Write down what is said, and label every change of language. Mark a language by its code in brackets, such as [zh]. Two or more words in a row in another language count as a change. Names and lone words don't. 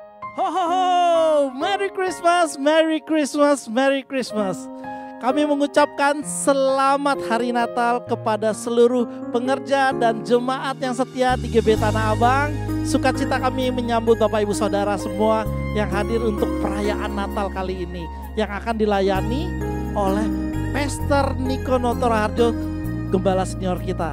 [en] Ho ho ho, Merry Christmas, Merry Christmas, Merry Christmas. [id] Kami mengucapkan selamat hari Natal kepada seluruh pengerja dan jemaat yang setia di GB Tanah Abang. Sukacita kami menyambut Bapak Ibu Saudara semua yang hadir untuk perayaan Natal kali ini, yang akan dilayani oleh Pastor Niko Notoraharjo, Gembala Senior kita.